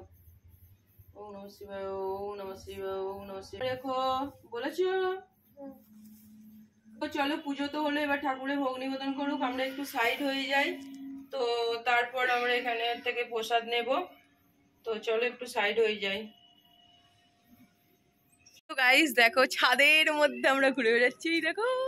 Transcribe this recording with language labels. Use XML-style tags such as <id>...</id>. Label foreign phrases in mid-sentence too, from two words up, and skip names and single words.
<sa>ॐ नमः शिवाय, ॐ नमः शिवाय, ॐ नमः शिवाय।</sa> <bn>দেখো বলেছো। তো চলো পুজো তো হলো, এবার ঠাকুরের ভোগ নিবেদন করুক, আমরা একটু সাইড হয়ে যাই। তো তারপর আমরা এখানে থেকে প্রসাদ নেব। তো চলো একটু সাইড হয়ে যাই। তো গাইস দেখো ছাদের মধ্যে আমরা ঘুরে বেড়াচ্ছি, দেখো।</bn>